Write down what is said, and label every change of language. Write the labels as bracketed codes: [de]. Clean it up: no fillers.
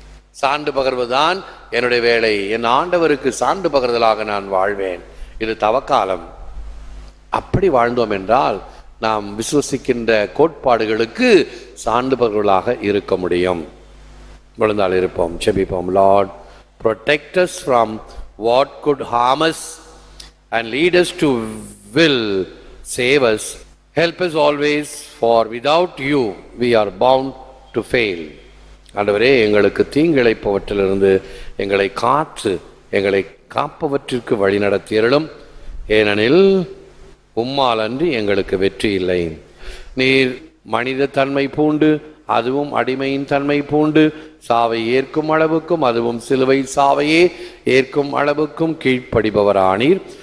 [ta] சான்று பகர்வதுதான் என்னுடைய வேலை. என் ஆண்டவருக்கு சான்று பகர்தலாக நான் வாழ்வேன். இது தவக்காலம். அப்படி வாழ்ந்தோம் என்றால் நாம் விசுவசிக்கின்ற கோட்பாடுகளுக்கு சான்று பகர்வலாக இருக்க முடியும். விழுந்தால் இருப்போம், செபிப்போம். [en] Lord, protect us from what could harm us and lead us to will save us. Help us always, for without you we are bound to fail. [ta] ஆண்டவரே, எங்களுக்கு தீங்கிழைப்பவற்றிலிருந்து எங்களை காத்து எங்களை காப்பவற்றிற்கு வழி நடத்தியருளும். ஏனெனில் உம்மால் அன்றி எங்களுக்கு வெற்றி இல்லை. நீர் மனித தன்மை பூண்டு, அதுவும் அடிமையின் தன்மை பூண்டு, சாவை ஏற்கும் அளவுக்கும் அதுவும் சிலுவை சாவையே ஏற்கும் அளவுக்கும் கீழ்ப்படிபவரானீர்.